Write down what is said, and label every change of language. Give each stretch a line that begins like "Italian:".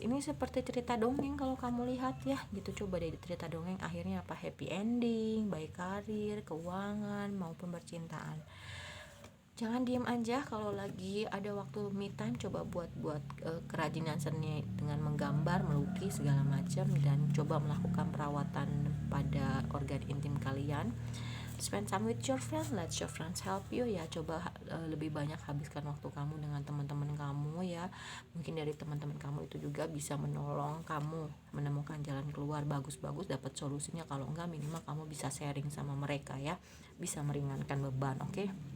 Indonesian: Ini seperti cerita dongeng kalau kamu lihat ya gitu. Coba deh cerita dongeng akhirnya apa, happy ending, baik karir, keuangan maupun percintaan. Jangan diem aja. Kalau lagi ada waktu me time, coba buat kerajinan seni dengan menggambar, melukis segala macam, dan coba melakukan perawatan pada organ intim kalian.
English: Spend time with your friend, let your friends help you ya.
Indonesian: Coba lebih banyak habiskan waktu kamu dengan teman-teman kamu ya. Mungkin dari teman-teman kamu itu juga bisa menolong kamu menemukan jalan keluar. Bagus-bagus dapat solusinya, kalau enggak minimal kamu bisa sharing sama mereka ya, bisa meringankan beban. Oke.